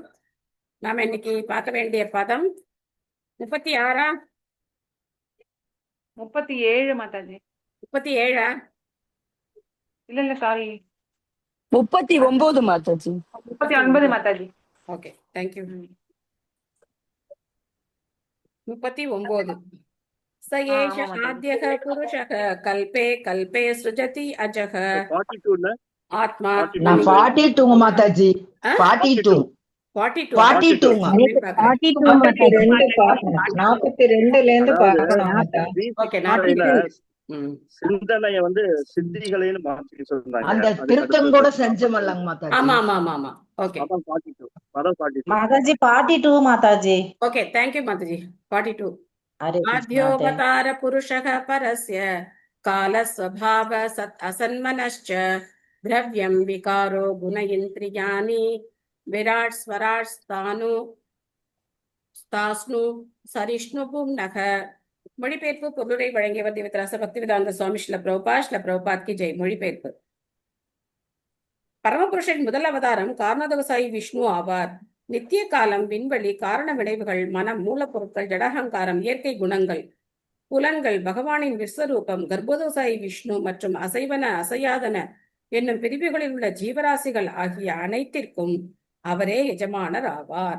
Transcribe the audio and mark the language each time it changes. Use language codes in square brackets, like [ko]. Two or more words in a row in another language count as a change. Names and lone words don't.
[ta] நாம இன்னைக்கு பார்க்க வேண்டிய பதம் 36 37 மாதாஜி. 37 இல்ல சாரி 39 மாதாஜி. 39 மாதாஜி. [en] OK thank you. [sa] 39 स एष आद्यः पुरुषः कल्पे कल्पे सृजति अजः 42 आत्मा. [ta] நான் 42 மாதாஜி. 42 42 சிந்தனைய வந்து சித்திகளைன்னு மாத்தி சொல்றாங்க. அந்த திருத்தம் கூட செஞ்சமல்லங்க மாதாஜி. ஆமா ஆமா ஆமா ஆமா. ஓகே பதம் 42 மாதாஜி 42 மாதாஜி. [en] OK thank you [ta] மாதாஜி. 42 [sa] आद्योऽवतार पुरुषः परस्य कालस्वभाव असन्मनश्च द्रव्यं विकारो गुण इन्द्रियाणि विराट् स्वराट् स्थास्नु चरिष्णु भूम्नः. [ta] மொழிபெயர்ப்பு பொருளுரை வழங்கியவர் திவித்ராச பக்திவேதாந்த சுவாமி ஸ்ரீல பிரபுபாத் கி ஜெய். மொழிபெயர்ப்பு. பரமபுருஷன் முதல் அவதாரம் காரணோதகசாயி விஷ்ணு ஆவார். நித்திய காலம், விண்வெளி, காரண விளைவுகள், மனம், மூலப்பொருட்கள், ஜடஹங்காரம், இயற்கை குணங்கள், புலன்கள், பகவானின் விஸ்வரூபம், கர்ப்போதசாயி விஷ்ணு மற்றும் அசைவன அசையாதன என்னும் பிரிவுகளில் உள்ள ஜீவராசிகள் ஆகிய அனைத்திற்கும் அவரே எஜமானர் ஆவார்.